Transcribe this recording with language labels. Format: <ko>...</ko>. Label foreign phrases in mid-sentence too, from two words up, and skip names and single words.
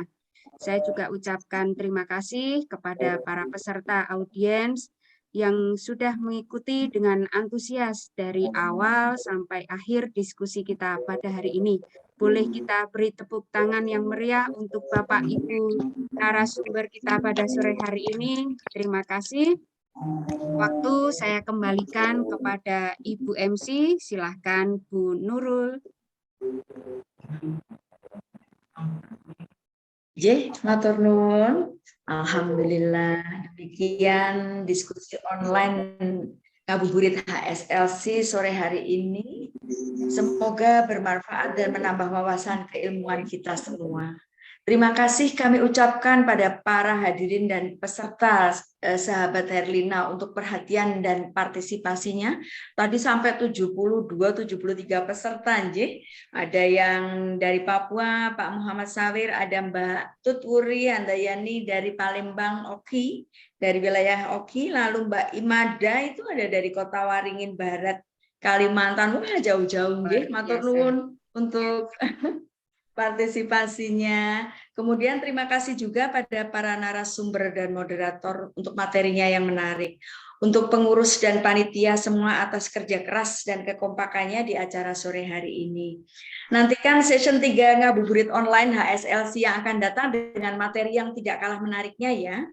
<id>Saya juga ucapkan terima kasih kepada para peserta audiens yang sudah mengikuti dengan antusias dari awal sampai akhir diskusi kita pada hari ini. Boleh kita beri tepuk tangan yang meriah untuk Bapak Ibu narasumber kita pada sore hari ini. Terima kasih. Waktu saya kembalikan kepada Ibu MC, silahkan Bu Nurul.</id> <jv>Matur nuwun.</jv> <id>Alhamdulillah, demikian diskusi online Ngabuburit HSLC sore hari ini. Semoga bermanfaat dan menambah wawasan keilmuan kita semua. Terima kasih kami ucapkan pada para hadirin dan peserta sahabat Herlina untuk perhatian dan partisipasinya. Tadi sampai 72-73 peserta, Nji. Ada yang dari Papua, Pak Muhammad Sawir, ada Mbak Tutwuri Handayani dari Palembang, Oki, dari wilayah Oki, lalu Mbak Imada itu ada dari Kota Waringin Barat, Kalimantan. Wah, jauh-jauh, Nji.</id> <jv>Matur nuwun</jv> <id>untuk partisipasinya. Kemudian terima kasih juga pada para narasumber dan moderator untuk materinya yang menarik. Untuk pengurus dan panitia semua atas kerja keras dan kekompakannya di acara sore hari ini. Nantikan session 3 Ngabuburit Online HSLC yang akan datang dengan materi yang tidak kalah menariknya ya.</id>